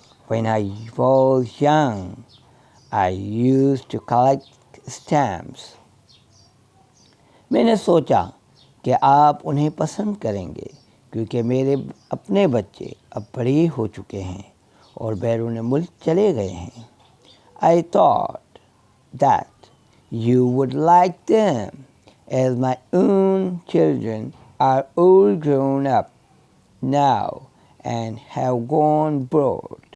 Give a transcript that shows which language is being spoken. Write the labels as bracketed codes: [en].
[en] When I was young, I used to collect stamps. [hi] मैंने सोचा कि आप उन्हें पसंद करेंगे क्योंकि मेरे अपने बच्चे अब बड़े हो चुके हैं और बैरून मुल्क चले गए हैं। [en] I thought that you would like them as my own children are all grown up now and have gone abroad.